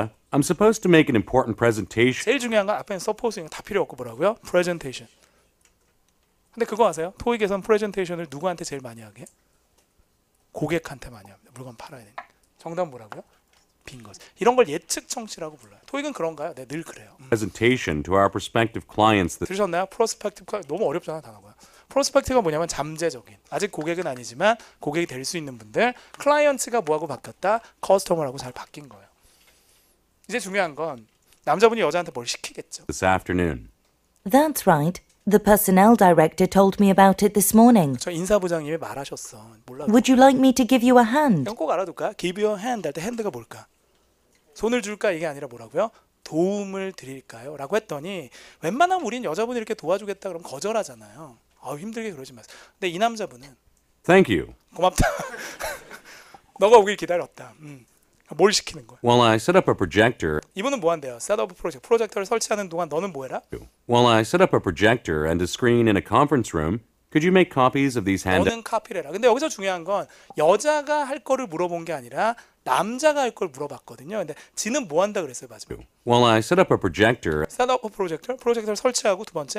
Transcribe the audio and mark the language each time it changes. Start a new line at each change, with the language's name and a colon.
English: Linda, I'm supposed to make an important presentation.
Korean: 제일 중요한 건 앞에는 supposeing 다 필요 없고 뭐라고요? presentation. 근데 그거 아세요? 토익에선 프레젠테이션을 누구한테 제일 많이 하게? 고객한테 많이 합니다. 물건 팔아야 되니까. 정답 뭐라고요? 빈 거지. 이런 걸 예측 청취라고 불러요. 토익은 그런가요? 네, 늘 그래요.
English: Presentation to our prospective clients.
Korean: 들으셨나요? 프로스펙티브 너무 어렵잖아 단어가. 프로스펙티브가 뭐냐면 잠재적인. 아직 고객은 아니지만 고객이 될 수 있는 분들. 클라이언트가 뭐하고 바뀌었다? 커스터머라고 잘 바뀐 거예요. 이제 중요한 건 남자분이 여자한테 뭘 시키겠죠.
English: This afternoon. That's right. The personnel director told me about it this morning.
Korean: 저 인사부장님이 말하셨어. 몰라.
English: Would you like me to give you a hand?
Korean: 이건 꼭 알아둘까?
English: Give you a hand
Korean: 할 때 hand가 뭘까? 손을 줄까? 이게 아니라 뭐라고요? 도움을 드릴까요? 라고 했더니 웬만하면 우린 여자분이 이렇게 도와주겠다 그러면 거절하잖아요. 힘들게 그러지 마세요. 근데 이 남자분은
English: Thank you.
Korean: 고맙다. 너가 오길 기다렸다. 뭘 시키는 거야?
English: While I set up a projector.
Korean: 이분은 뭐 한대요? 셋업 프로젝트. 프로젝터를 설치하는 동안 너는 뭐 해라?
English: While I set up a projector and a screen in a conference room, could you make copies of these handouts?
Korean: 너는 카피를 해라. 근데 여기서 중요한 건 여자가 할 거를 물어본 게 아니라 남자가 할 걸 물어봤거든요. 근데 지는 뭐 한다 그랬어요, 마지막에?
English: While I set up a projector
Korean: 셋업 프로젝터를 설치하고 두 번째